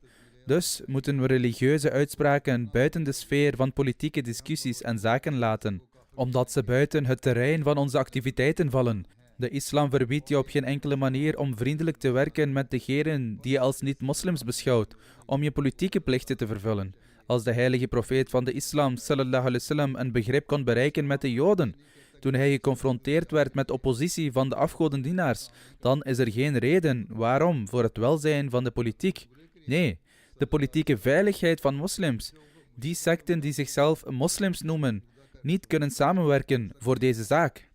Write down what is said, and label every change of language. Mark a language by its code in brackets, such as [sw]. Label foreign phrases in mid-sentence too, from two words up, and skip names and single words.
[nl] Dus moeten we religieuze uitspraken buiten de sfeer van politieke discussies en zaken laten, omdat ze buiten het terrein van onze activiteiten vallen. De islam verbiedt je op geen enkele manier om vriendelijk te werken met degenen die je als niet-moslims beschouwt, om je politieke plichten te vervullen. Als de heilige profeet van de islam, [ar] صلى الله عليه وسلم, [nl] een begrip kon bereiken met de Joden, toen hij geconfronteerd werd met oppositie van de afgodendienaars, dan is er geen reden waarom voor het welzijn van de politiek. Nee, de politieke veiligheid van moslims, die secten die zichzelf moslims noemen, niet kunnen samenwerken voor deze zaak.